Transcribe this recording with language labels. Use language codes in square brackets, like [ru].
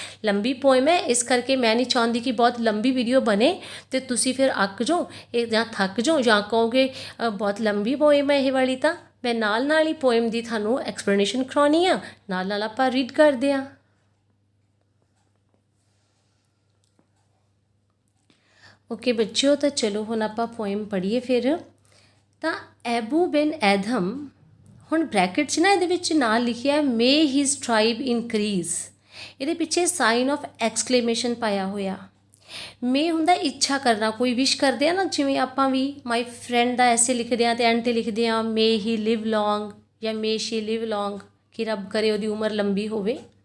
[pa] ਲੰਬੀ ਪੋਇਮ ਹੈ, ਇਸ ਕਰਕੇ ਮੈਂ ਨਹੀਂ ਚਾਹੁੰਦੀ ਕਿ ਬਹੁਤ ਲੰਬੀ ਵੀਡੀਓ ਬਣੇ ਅਤੇ ਤੁਸੀਂ ਫਿਰ ਅੱਕ ਜਾਓ, ਇਹ ਜਾਂ ਥੱਕ ਜਾਓ, ਜਾਂ ਕਹੋਗੇ ਬਹੁਤ ਲੰਬੀ ਪੋਇਮ ਹੈ ਇਹ ਵਾਲੀ। ਤਾਂ ਮੈਂ ਨਾਲ ਨਾਲ ਹੀ ਪੋਇਮ ਦੀ ਤੁਹਾਨੂੰ ਐਕਸਪਲੇਨੇਸ਼ਨ ਕਰਾਉਣੀ ਆ, ਨਾਲ ਨਾਲ ਆਪਾਂ ਰੀਡ ਕਰਦੇ ਹਾਂ। ओके बच्चों, तो चलो हुण आपां पोएम पढ़ीए फिर। ਤਾਂ ਐਬੂ ਬਿਨ ਐਧਮ, ਹੁਣ ਬ੍ਰੈਕਟ 'ਚ ਨਾ ਇਹਦੇ ਵਿੱਚ ਨਾਲ ਲਿਖਿਆ [en] may his tribe increase, [pa] ਇਹਦੇ ਪਿੱਛੇ ਸਾਈਨ ਆਫ ਐਕਸਕਲੇਮੇਸ਼ਨ ਪਾਇਆ ਹੋਇਆ। ਮੇ ਹੁੰਦਾ ਇੱਛਾ ਕਰਨਾ, ਕੋਈ ਵਿਸ਼ ਕਰਦੇ ਆ ਨਾ, ਜਿਵੇਂ ਆਪਾਂ ਵੀ ਮਾਈ ਫਰੈਂਡ ਦਾ ਐਸੇ ਲਿਖਦੇ ਹਾਂ ਅਤੇ ਐਂਡ 'ਤੇ ਲਿਖਦੇ ਹਾਂ [en] may he live long [pa] ਜਾਂ [en] may she live long, [pa] ਕਿ ਰੱਬ ਕਰੇ ਉਹਦੀ ਉਮਰ ਲੰਬੀ ਹੋਵੇ।